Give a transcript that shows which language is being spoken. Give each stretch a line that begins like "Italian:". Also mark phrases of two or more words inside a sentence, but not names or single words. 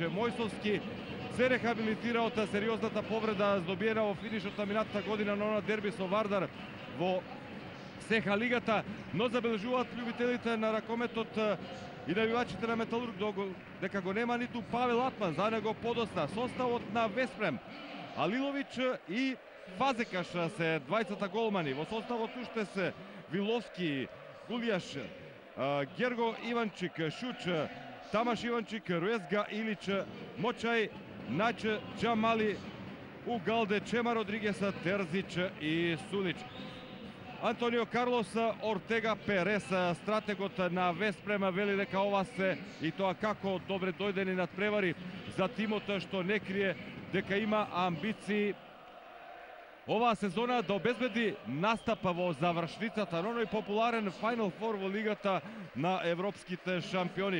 Macedonian: Мојсовски се рехабилитира од сериозната повреда здобиена во финишот на минатата година на она дерби со Вардар во СХ лигата, но забележуваат љубителите на ракометот и навивачите на Металург дека го нема ниту Павел Атман, за него подоста. Составот на Веспрем, Алиловиќ и Фазекаш се двајцата голмани. Во составот уште се Виловски, Гулијаш, Герго Иванчик, Шуч, Тамаш Иванчик, Руезга Илич, Мочај, Нач, Джамали, Угалде, Чема Родригеса, Терзич и Сулич. Антонио Карлос Ортега Перес, стратегот на Веспрем, вели дека ова се и тоа како добре дојдени надпревари за тимот што не крие дека има амбиции оваа сезона да обезбеди настап во завршницата на оној популарен Final Four во Лигата на европските шампиони.